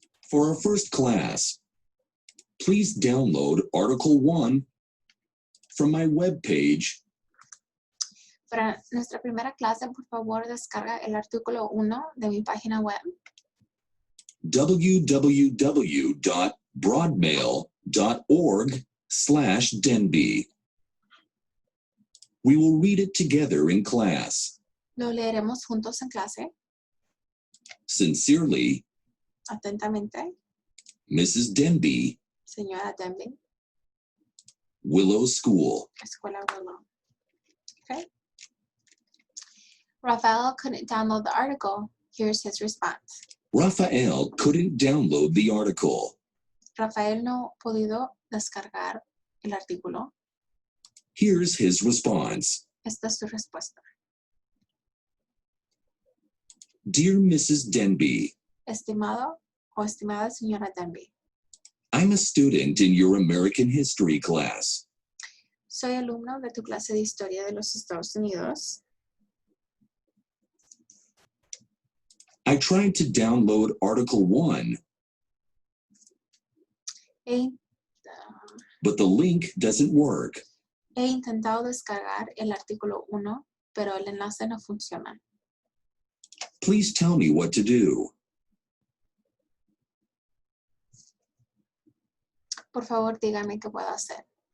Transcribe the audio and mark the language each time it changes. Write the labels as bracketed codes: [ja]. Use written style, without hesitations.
[en] For our first class, please download Article 1 from my webpage, [es] Para nuestra primera clase, por favor, descarga el artículo 1 de mi página web, [en] www.broadmail.org/Denby. We will read it together in class. [es] lo leeremos juntos en clase. [en] Sincerely, [es] Atentamente, [en] Mrs. Denby, [es] señora Denby, [en] Willow School. [es] Escuela Willow. Okay. [en] Rafael couldn't download the article. Here's his response. Rafael couldn't download the article. [es] Rafael no ha podido descargar el artículo. [en] Here's his response. [es] Esta es su respuesta. [en] Dear Mrs. Denby, [es] Estimado o estimada señora Denby, [en] I'm a student in your American History class. [es] soy alumno de tu clase de Historia de los Estados Unidos. [en] I tried to download Article 1, but the link doesn't work. [es] He intentado descargar el artículo 1, pero el enlace no funciona. [en] Please tell me what to do. [es] Por favor, dígame qué puedo hacer.